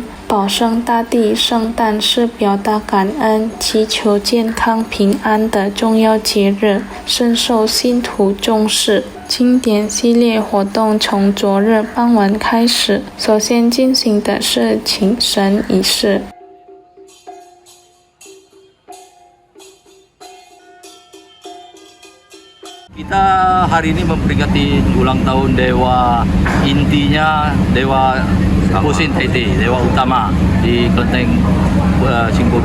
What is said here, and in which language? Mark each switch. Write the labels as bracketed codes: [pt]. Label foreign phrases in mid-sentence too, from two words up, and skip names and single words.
[zh] 保生大帝圣诞是表达感恩、祈求健康平安的重要节日，深受信徒重视。庆典系列活动从昨日傍晚开始，首先进行的是请神仪式。 [id] Kita hari ini memperingati ulang tahun dewa intinya Dewa Pusin Taiti, dewa utama di Kelenteng Cingkobiu.